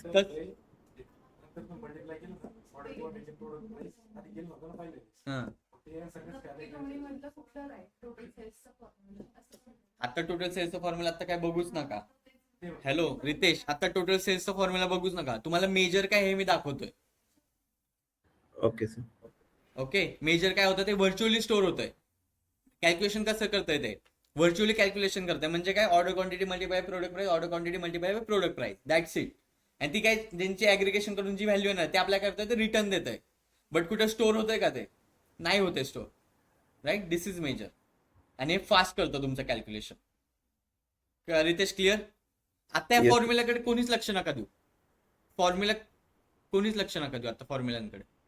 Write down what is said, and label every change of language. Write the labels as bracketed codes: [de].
[mr] तर आता टोटल सेल्सचा फॉर्म्युला आता काय बघूच नका. हॅलो रितेश, आता टोटल सेल्सचा फॉर्म्युला बघूच नका. तुम्हाला मेजर काय हे मी दाखवतोय. [en] Okay sir. [mr] ओके, मेजर काय होतं ते व्हर्च्युअली स्टोर होतंय. कॅल्क्युलेशन कसं करतंय ते व्हर्च्युअली कॅल्क्युलेशन करतंय. म्हणजे काय, order quantity multiply product price, order quantity multiply by product price, [en] That's it. [mr] आणि ती काय ज्यांची ऍग्रिगेशन करून जी व्हॅल्यू येणार ते आपल्या करतंय ते रिटर्न देत आहे. बट कुठे स्टोर होतंय का? ते नाही होते store. [en] Right, this is major. [mr] आणि हे फास्ट करतं तुमचं कॅल्क्युलेशन. रितेश क्लिअर? आता या [en] Yes. [mr] फॉर्म्युलाकडे कोणीच लक्ष नका देऊ. कोणीच लक्ष नका देऊ आता फॉर्म्युलांकडे.